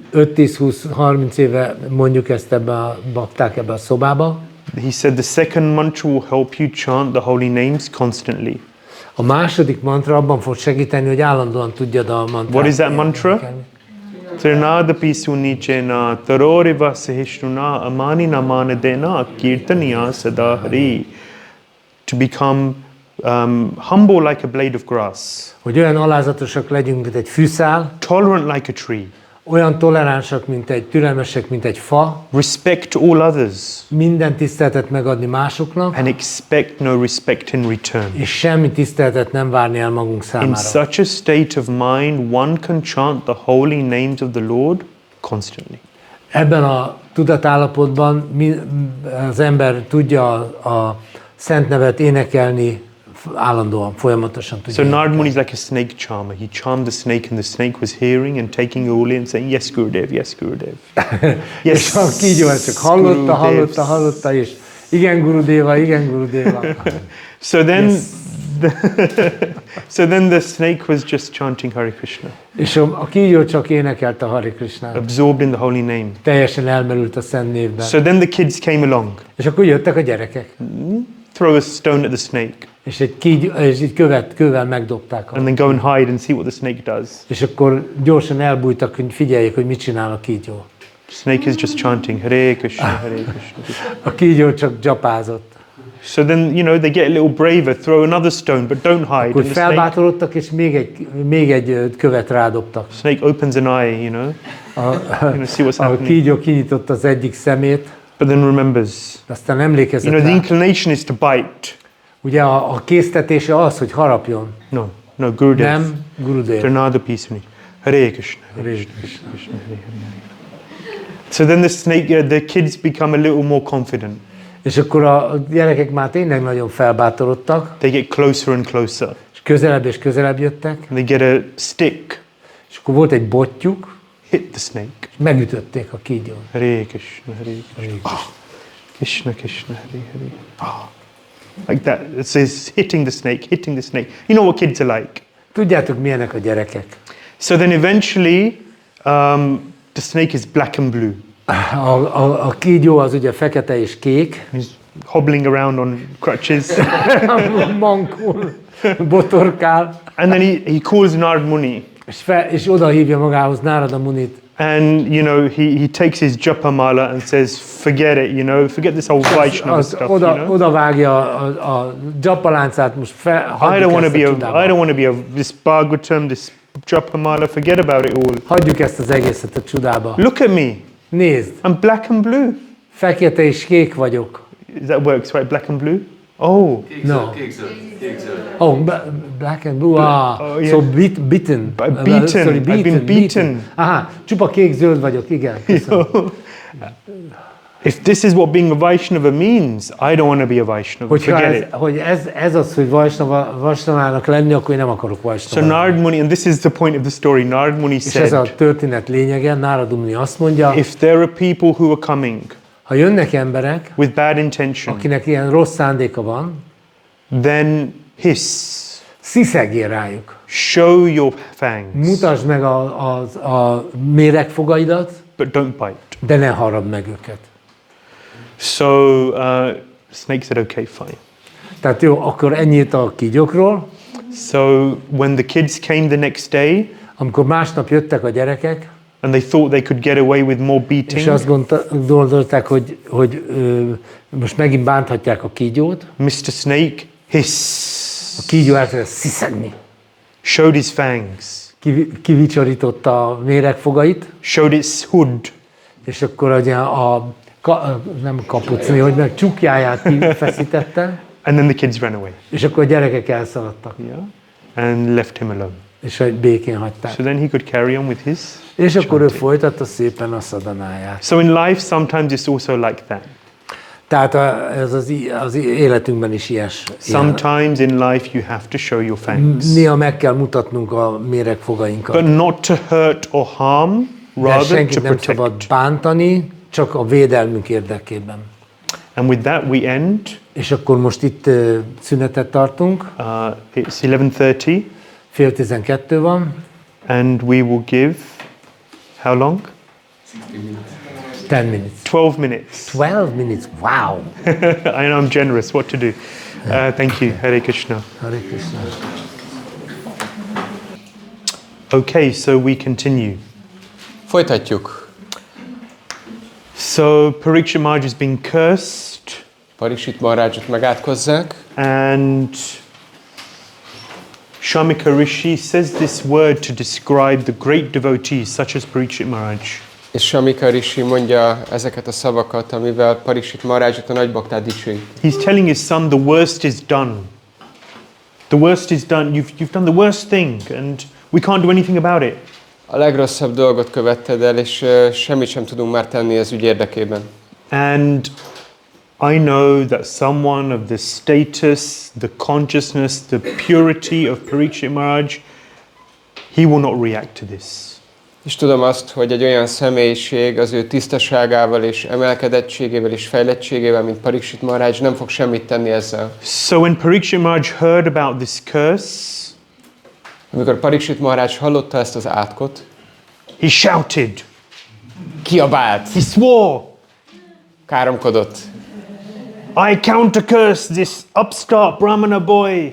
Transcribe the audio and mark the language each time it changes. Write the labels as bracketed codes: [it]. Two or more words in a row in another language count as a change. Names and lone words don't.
[hu] 5, 10, 20, 30 éve mondjuk ezt bakták ebbe a szobába. [en] He said the second mantra will help you chant the holy names constantly. [hu] A második mantra abban fog segíteni, hogy állandóan tudjad a mantrát. [en] What is that mantra? [sa] Trinada Pisunichena, Taroriva Sahishnuna, Amani Namana Dena, Kirtaniya Sadahari. [en] To become humble like a blade of grass. [hu] Hogy olyan alázatosak legyünk, mint egy fűszál. [en] Tolerant like a tree. [hu] Olyan toleránsak, türelmesek, mint egy fa. [en] Respect all others. [hu] Minden tiszteletet megadni másoknak. [en] And expect no respect in return. [hu] És semmi tiszteletet nem várni el magunk [en] In [hu] számára. [en] such a state of mind, one can chant the holy names of the Lord constantly. [hu] Ebben a tudatállapotban az ember tudja a szent nevet énekelni állandóan, folyamatosan tudja. [en] So Narad Muni is like a snake charmer. He charmed the snake and the snake was hearing and taking all in and saying, yes, Gurudev, yes, Gurudev. Yes, [hu] és a kígyó csak hallotta, és igen, Gurudeva, igen, Gurudeva. [en] So then, so then the snake was just chanting Hare Krishna. [hu] És a kígyó csak énekelte a Hare Krishnát. [en] Absorbed in the holy name. [hu] Teljesen elmerült a szent névben. [en] So then the kids came along. [hu] És akkor jöttek a gyerekek. [en] Throw a stone at the snake. [hu] És egy kővel megdobták. [en] And then go and hide and see what the snake does. [hu] És akkor gyorsan elbújtak, hogy figyeljék, hogy mit csinál a kígyó. [en] Snake is just chanting [sa] Hare Krishna, Hare Krishna. [hu] A kígyó csak dzsapázott. [en] So then, you know, they get a little braver, throw another stone, but don't hide. [hu] Akkor felbátorodtak, és még egy követ rádobtak. [en] Snake opens an eye, you know, see what's [hu] A [en] happening. [hu] kígyó kinyitotta az egyik szemét. [en] But then remembers, [hu] Aztán emlékezett [en] you know, the [hu] rá. [en] inclination is to bite. [hu] Ugye a késztetése az, hogy harapjon. [en] No, Gurudev. [hu] Nem, Gurudev. [en] Another piece of me. [sa] Hare Krishna, Hare Krishna, Krishna, Hare Hare. [en] So then the snake, the kids become a little more confident. [hu] És akkor a gyerekek már tényleg nagyon felbátorodtak. [en] They get closer and closer. [hu] És közelebb jöttek. [en] And they get a stick. [hu] És akkor volt egy bottyuk. [en] Hit the snake. [hu] És megütötték a kígyón. [sa] Hare Krishna, Hare Krishna. Krishna, Krishna, Hare Hare. [en] Like that. It says hitting the snake, hitting the snake. You know what kids are like. [hu] Tudjátok, milyenek a gyerekek? [en] So then eventually, the snake is black and blue. [hu] A kígyó az ugye fekete és kék. [en] He's hobbling around on crutches. [hu] Mankul, botorkál. [en] And then he calls Narad Muni. [hu] És oda hívja magához Nárada Munit. [en] And, you know, he takes his [sa] japa mala [en] and says, forget it, you know, forget this whole Vaishnava stuff, you know. [hu] Oda vágja a japa láncát, most [en] I don't want to be this Bhagavatam, this [sa] japa mala, [en] forget about it all. [hu] Hagyjuk ezt az egészet a csudába. [en] Look at me. [hu] Nézd. [en] I'm black and blue. [hu] Fekete és kék vagyok. [en] That works, right? Black and blue? Oh. No. [hu] Kék-zöld. [en] Oh, black and blue. Oh, yeah. So beaten. Sorry, I've been beaten. [hu] Aha, csupa kék-zöld vagyok, igen. Köszönöm. [en] If this is what being a Vaishnava means, I don't want to be a Vaishnava. [hu] Hogy ez az, hogy Vaisnavának lenni, akkor én nem akarok Vaisnava. [en] So Narad Muni, and this is the point of the story, Narad Muni [hu] És ez a [en] said, [hu] történet lényege, Nárada Muni azt mondja, [en] if there are people who are coming [hu] ha jönnek emberek, [en] with bad intention, [hu] akinek ilyen rossz szándéka van, [en] then hiss. [hu] Sziszegél rájuk. [en] Show your fangs. [hu] Mutasd meg a méregfogaidat, [en] But don't bite. [hu] de ne harapd meg őket. [en] So Snake said, okay, fine. [hu] Tehát jó, akkor ennyit a kígyókról. [en] So when the kids came the next day, [hu] amikor másnap jöttek a gyerekek, [en] and they thought they could get away with more beating, [hu] és azt gondolták, hogy most megint bánthatják a kígyót. [en] Mr. Snake hiss. [hu] A kígyó elkezdett sziszegni. [en] Showed his fangs. [hu] Kivicsorította a méregfogait. [en] Showed its hood. [hu] És akkor ugye nem kapucni, hogy meg csukjáját kifeszítette. [en] And then the kids ran away. [hu] És akkor a gyerekek elszaladtak. [en] Yeah. And left him alone. [hu] És békén hagyták. [en] So then he could carry on with his. [hu] És akkor ő folytatta szépen a szadanáját. [en] So in life sometimes it's also like that. [hu] Tehát ez az életünkben is ilyes. [en] Sometimes in life you have to show your fangs. [hu] Néha meg kell mutatnunk a méregfogainkat. [en] But not to hurt or harm, [hu] de [en] rather [hu] senkit [en] to [hu] nem szabad [en] protect. [hu] bántani, csak a védelmünk érdekében. [en] And with that we end. [hu] És akkor most itt szünetet tartunk. [en] It's 11:30. [hu] 11:30 van. [en] And we will give, how long? 10 minutes. 12 minutes. 12 minutes, wow. I know I'm generous, what to do. Thank you, Hare Krishna. Hare Krishna. Okay, so we continue. [hu] Folytatjuk. [en] So Parikshit Maharaj has been cursed. [hu] Parikshit Maharajot megátkozzák. [en] And Shamika Rishi says this word to describe the great devotees such as Parikshit Maharaj. [hu] És Shamika Rishi mondja ezeket a szavakat, amivel Parikshit Maharajot a nagybaktát dicsőít. [en] He's telling his son, the worst is done. The worst is done. You've done the worst thing and we can't do anything about it. [hu] A legrosszabb dolgot követted el, és semmit sem tudunk már tenni az ügy érdekében. [en] And I know that someone of the status, the consciousness, the purity of Parikshit Maharaj, he will not react to this. [hu] És tudom azt, hogy egy olyan személyiség az ő tisztaságával és emelkedettségével és fejlettségével, mint Parikshit Maharaj, nem fog semmit tenni ezzel. [en] So when Parikshit Maharaj heard about this curse, [hu] amikor Parikshit Maharaj hallotta ezt az átkot, [en] he shouted, [hu] kiabált, [en] he swore, [hu] káromkodott. [en] I counter curse this upstart Brahmana boy.